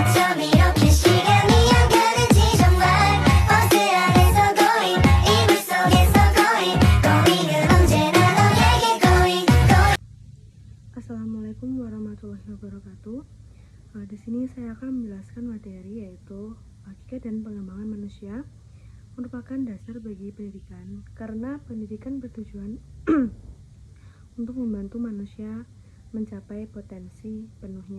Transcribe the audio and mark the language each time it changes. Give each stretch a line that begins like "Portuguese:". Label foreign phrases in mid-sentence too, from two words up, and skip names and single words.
Korean: 이렇게 시간이 안 가는지 정말 버스 안에서 going 이불 속에서
English: going going
Korean: 은 언제나 너에게 going
Arabic: السلام عليكم ورحمة الله وبركاته.
Indonesian: Di sini saya akan menjelaskan materi yaitu hakikat dan pengembangan manusia merupakan dasar bagi pendidikan karena pendidikan bertujuan untuk membantu manusia mencapai potensi penuhnya.